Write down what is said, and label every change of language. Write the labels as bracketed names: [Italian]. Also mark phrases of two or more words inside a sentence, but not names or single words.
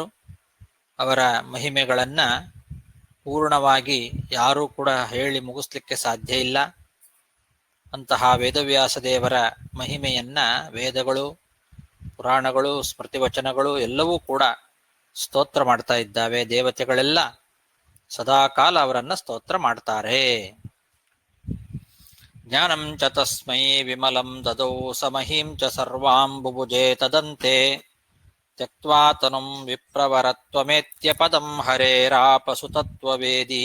[Kannada] ಅವರ ಮಹಿಮೆಗಳನ್ನ ಪೂರ್ಣವಾಗಿ ಯಾರೂ ಕೂಡ ಹೇಳಿ ಮುಗಿಸ್ಲಿಕ್ಕೆ ಸಾಧ್ಯ ಇಲ್ಲ. ಅಂತಹ ವೇದವ್ಯಾಸದೇವರ ಮಹಿಮೆಯನ್ನ ವೇದಗಳು, ಪುರಾಣಗಳು, ಸ್ಮೃತಿವಚನಗಳು ಎಲ್ಲವೂ ಕೂಡ ಸ್ತೋತ್ರ ಮಾಡ್ತಾ ಇದ್ದಾವೆ. ದೇವತೆಗಳೆಲ್ಲ ಸದಾಕಾಲ ಅವರನ್ನ ಸ್ತೋತ್ರ ಮಾಡ್ತಾರೆ. [Sanskrit] ಜ್ಞಾನಂ ಚ ತಸ್ಮೈ ವಿಮಲಂ ದದೌ ಸಮಹೀಂ ಚ ಸರ್ವಾಂ ಬುಭುಜೇ ತದಂತೆ ತ್ಯಕ್ತ್ವಾ ತನುಂ ವಿಪ್ರವರತ್ವಮೇತ್ಯ ಪದಂ ಹರೇರಾಪಸುತತ್ವವೇದಿ.